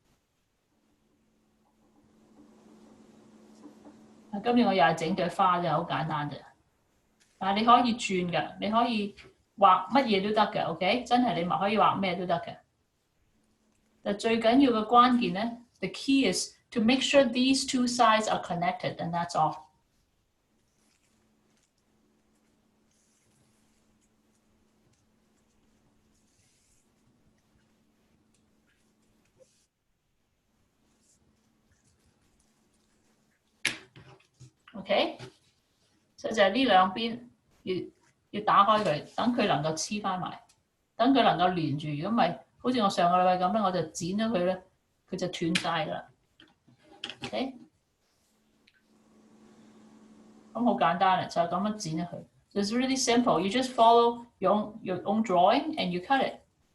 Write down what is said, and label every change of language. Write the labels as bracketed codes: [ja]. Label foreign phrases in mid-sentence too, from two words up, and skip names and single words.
[yue] 今日我又係整朵花啫，好簡單啫。但係你可以轉㗎，你可以畫乜嘢都得嘅 ，OK？真係你可以畫咩都得嘅。但最緊要嘅關鍵咧 [en] ，the key is to make sure these two sides are connected, and that's all. [yue] OK， 所以就係呢兩邊要打開佢，等佢能夠黐翻埋，等佢能夠連住。如果唔係，好似我上個禮拜咁咧，我就剪咗佢咧，佢就斷晒㗎啦。OK， 咁好簡單啦，就係咁樣剪咗佢。 [en] So it's really simple. You just follow your own drawing and you cut it.